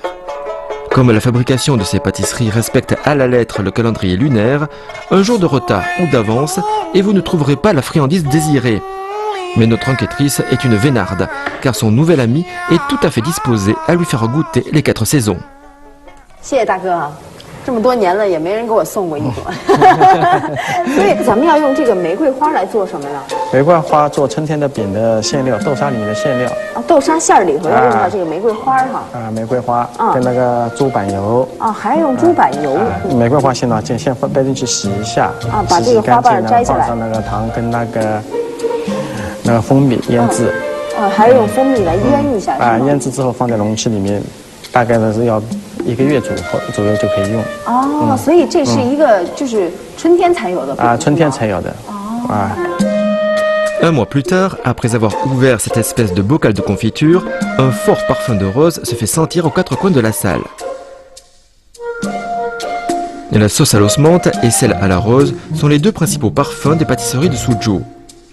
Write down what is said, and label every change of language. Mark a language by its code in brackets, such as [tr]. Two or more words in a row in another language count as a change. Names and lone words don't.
[fr] Comme la fabrication de ces pâtisseries respecte à la lettre le calendrier lunaire, un jour de retard ou d'avance et vous ne trouverez pas la friandise désirée. Mais notre enquêtrice est une vénarde, car son nouvel ami est tout à fait disposé à lui faire goûter les 4 saisons. [zh] 谢谢大哥啊，这么多年了也没人给我送过一朵，所以咱们要用这个玫瑰花来做什么呢？玫瑰花做春天的饼的馅料，豆沙里面的馅料。啊，豆沙馅儿里头要用到这个玫瑰花哈。啊，玫瑰花跟那个猪板油。啊，还要用猪板油。玫瑰花先掰进去洗一下。啊，把这个花瓣摘下来。放上那个糖跟那个蜂蜜腌制。啊，还要用蜂蜜来腌一下。啊，腌制之后放在容器里面，大概呢是要1个月左右就可以用。哦，所以这是一个就是春天才有的。啊，春天才有的。哦。啊。 [fr] Un mois plus tard, après avoir ouvert cette espèce de bocal de confiture, un fort parfum de rose se fait sentir aux 4 coins de la salle. La sauce à l'osmante et celle à la rose sont les 2 principaux parfums des pâtisseries de Suzhou.